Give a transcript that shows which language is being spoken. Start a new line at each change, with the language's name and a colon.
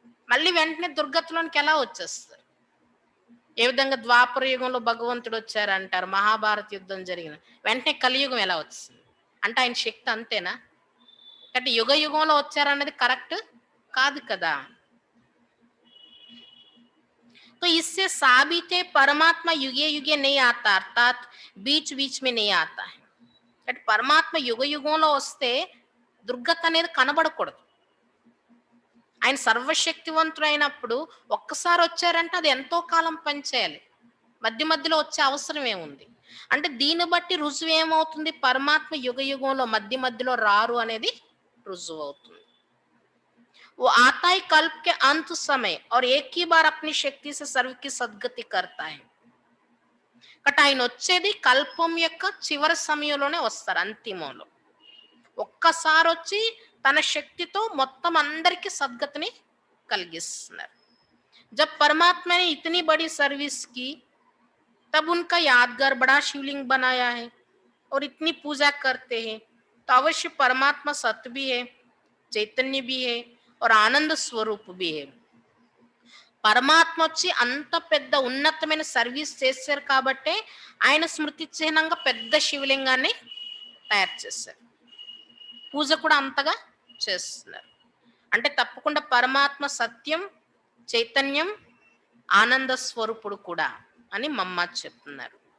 Telugu: మళ్ళీ వెంటనే దుర్గతిలోనికి ఎలా వచ్చేస్తారు? ఏ విధంగా ద్వాపర యుగంలో భగవంతుడు వచ్చారంటారు. మహాభారత యుద్ధం జరిగిన వెంటనే కలియుగం ఎలా వచ్చింది? అంటే ఆయన శక్తి అంతేనా? అంటే యుగ యుగంలో వచ్చారన్నది కరెక్ట్ కాదు కదా!
Hindi: तो इससे साबित है परमात्मा युगे युगे नहीं आता, अर्थात बीच बीच में नहीं आता है.
Telugu: అంటే పరమాత్మ యుగ యుగంలో వస్తే దుర్గతి అనేది కనబడకూడదు. ఆయన సర్వశక్తివంతుడైనప్పుడు ఒక్కసారి వచ్చారంటే అది ఎంతో కాలం పనిచేయాలి. మధ్యలో వచ్చే అవసరం ఏముంది? అంటే దీన్ని బట్టి రుజువు ఏమవుతుంది? పరమాత్మ యుగ యుగంలో మధ్యలో రారు అనేది రుజువు అవుతుంది.
Hindi: वो आता है कल्प के अंत समय और एक ही बार अपनी शक्ति से सर्व की सद्गति करता है.
Telugu: కాబట్టి ఆయన వచ్చేది కల్పం యొక్క చివరి సమయంలోనే వస్తారు అంతిమంలో. ఒక్కసారి వచ్చి తన శక్తితో మొత్తం అందరికీ సద్గతిని కలిగిస్తున్నారు.
Hindi: जब परमात्मा ने इतनी बड़ी सर्विस की, तब उनका यादगार बड़ा शिवलिंग बनाया है और इतनी पूजा करते हैं, तो अवश्य परमात्मा सत्य भी है, चैतन्य भी है और ఆనంద స్వరూప్ भी है.
Telugu: పరమాత్మ వచ్చి అంత పెద్ద ఉన్నతమైన సర్వీస్ చేశారు కాబట్టే ఆయన స్మృతి చిహ్నంగా పెద్ద శివలింగాన్ని తయారు చేశారు. పూజ కూడా అంతగా చేస్తున్నారు. అంటే తప్పకుండా పరమాత్మ సత్యం, చైతన్యం, ఆనంద స్వరూపుడు కూడా అని మమ్మ చెప్తున్నారు.